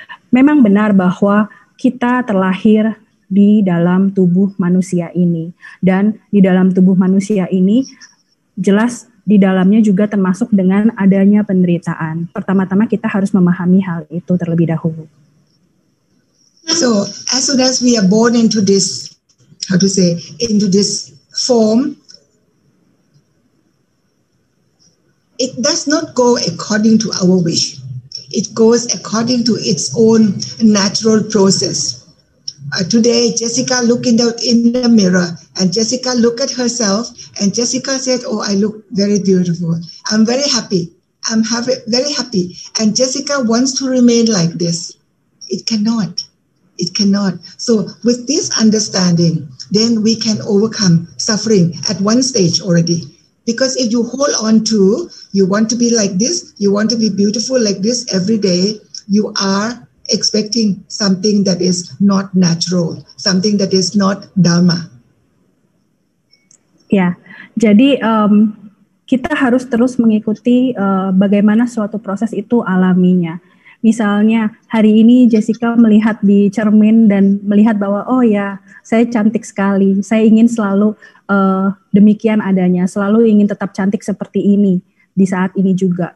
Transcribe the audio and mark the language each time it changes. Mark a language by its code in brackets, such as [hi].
[id] Memang benar bahwa kita terlahir di dalam tubuh manusia ini. Dan di dalam tubuh manusia ini, jelas di dalamnya juga termasuk dengan adanya penderitaan. Pertama-tama kita harus memahami hal itu terlebih dahulu. [en] So, as soon as we are born into this, into this form, it does not go according to our wish. It goes according to its own natural process. Today, Jessica looked in the mirror, and Jessica looked at herself, and Jessica said, "Oh, I look very beautiful. I'm very happy. I'm very happy." And Jessica wants to remain like this. It cannot. It cannot. So, with this understanding, then we can overcome suffering at one stage already. Because if you hold on to, you want to be like this, you want to be beautiful like this every day, you are expecting something that is not natural, something that is not Dharma. [id] Ya, jadi kita harus terus mengikuti bagaimana suatu proses itu alaminya. Misalnya hari ini Jessica melihat di cermin dan melihat bahwa oh ya saya cantik sekali, saya ingin selalu demikian adanya, selalu ingin tetap cantik seperti ini di saat ini juga.